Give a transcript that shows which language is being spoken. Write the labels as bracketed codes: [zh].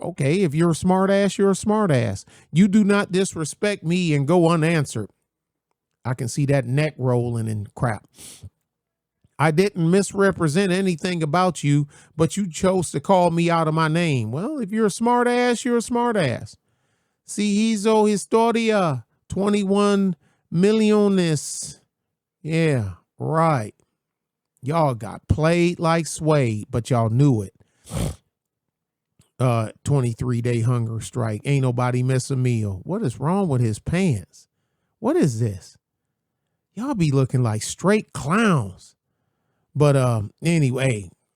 [en] Okay, if you're a smartass, you're a smartass. You do not disrespect me and go unanswered. I can see that neck rolling and crap. I didn't misrepresent anything about you, but you chose to call me out of my name. Well, if you're a smartass, you're a smartass. [es] Si hizo historia, 21 millones. [en] Yeah, right. Y'all got played like suede, but y'all knew it. 23-day hunger strike. Ain't nobody miss a meal. What is wrong with his pants? What is this? Y'all be looking like straight clowns. But anyway.